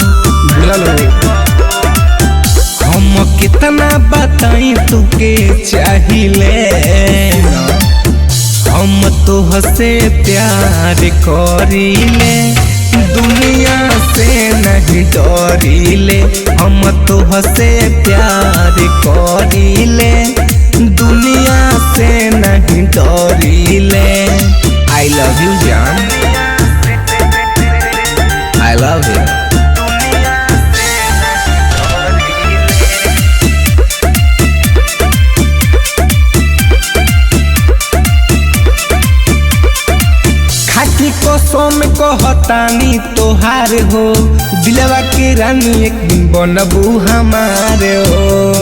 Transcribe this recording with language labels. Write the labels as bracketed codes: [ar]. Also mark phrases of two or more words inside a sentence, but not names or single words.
[bho] हम कितना बताई तुके चाहिए, हम तो हसे प्यार करीले, दुनिया से नहीं डरीले। हम तो हसे प्यार करीले, दुनिया से नहीं डरीले। [en] I love you जान, I love you। [bho] कसम कहतानी तोहार हो, दिलवा के रानी एक दिन बनबू हमारे हो।